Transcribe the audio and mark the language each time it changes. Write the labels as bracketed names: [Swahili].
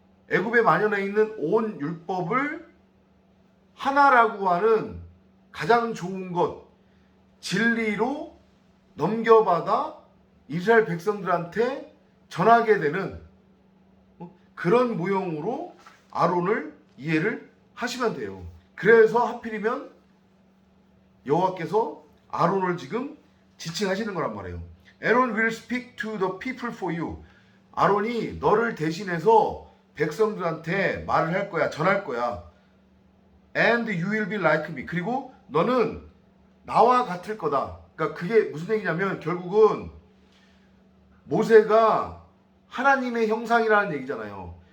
[Korean] 애굽에 만연해 있는 온 율법을 하나라고 하는 가장 좋은 것 진리로 넘겨받아 이스라엘 백성들한테 전하게 되는 그런 모형으로 아론을 이해를 하시면 돼요. 그래서 하필이면 여호와께서 아론을 지금 지칭하시는 거란 말이에요. [English] Aaron will speak to the people for you. [Korean] 아론이 너를 대신해서 백성들한테 말을 할 거야, 전할 거야. [English] And you will be like me. [Korean] 그리고 너는 나와 같을 거다. 그러니까 그게 무슨 얘기냐면 결국은 모세가 하나님의 형상이라는 얘기잖아요.